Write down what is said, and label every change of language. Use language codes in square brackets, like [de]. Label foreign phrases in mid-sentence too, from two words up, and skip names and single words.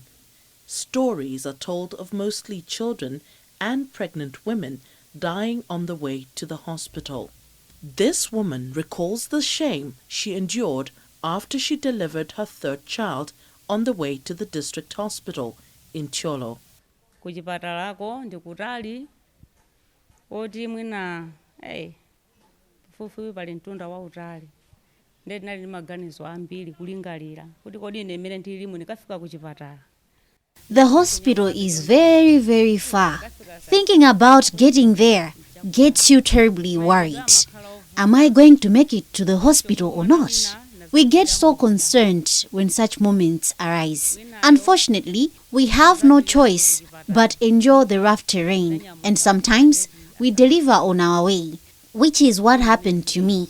[en] Stories are told of mostly children and pregnant women dying on the way to the hospital. This woman recalls the shame she endured after she delivered her third child on the way to the district hospital in Cholo. [ny] Kuchipatalako ndikutali oti mwina fufupi pali mtunda wa utali ndeti nali maganizo ambiri kulingalira kuti kodi ine mmene ndilimu ndikafika kuchipatala. [en] The hospital is very, very far. Thinking about getting there gets you terribly worried. Am I going to make it to the hospital or not? We get so concerned when such moments arise. Unfortunately, we have no choice but enjoy the rough terrain, and sometimes we deliver on our way, which is what happened to me.